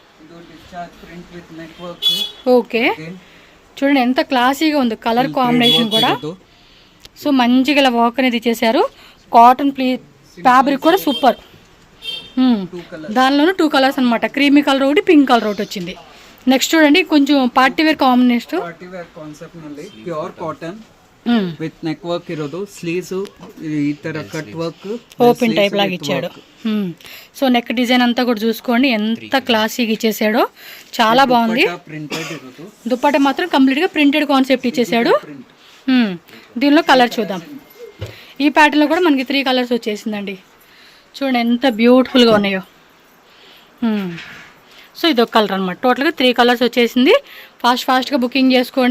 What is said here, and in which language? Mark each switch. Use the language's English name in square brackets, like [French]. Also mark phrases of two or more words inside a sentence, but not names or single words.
[Telugu] ఓకే చూడండి ఎంత క్లాసీగా ఉంది [English] color combination [Telugu] కూడా. సో మంచిగా ఇలా వర్క్ అనేది ఇచ్చేసారు. [English] cotton fabric [Telugu] కూడా సూపర్. దానిలోనూ 2 కలర్స్ అనమాట. [English] creamy color [Telugu] ఒకటి, [English] pink color [Telugu] ఒకటి వచ్చింది. నెక్స్ట్ చూడండి కొంచెం [English] party wear combination. party wear concept [Kannada] ನಲ್ಲಿ [English] pure cotton with neck work [Kannada] ಇರೋದು. ಸ್ಲೀವ್ಸ್ ಈ ತರ [English] cut work [Telugu] ఓపెన్ టైప్ లాగా ఇచ్చాడు. సో [English] neck design [Telugu] అంతా కూడా చూసుకోండి ఎంత క్లాసీగా ఇచ్చేసాడో. చాలా బాగుంది. [Kannada] ಪ್ರಿಂಟೆಡ್ ಇರೋದು. [Telugu] దుప్పట మాత్రం కంప్లీట్గా [English] printed concept [Telugu] ఇచ్చేసాడు. దీనిలో కలర్ చూద్దాం. ఈ ప్యాటర్న్లో కూడా మనకి 3 కలర్స్ వచ్చేసిందండి. చూడండి ఎంత బ్యూటిఫుల్గా ఉన్నాయో. సో ఇది ఒక కలర్ అనమాట. టోటల్గా 3 కలర్స్ వచ్చేసింది. ఫాస్ట్గా బుకింగ్ చేసుకోండి.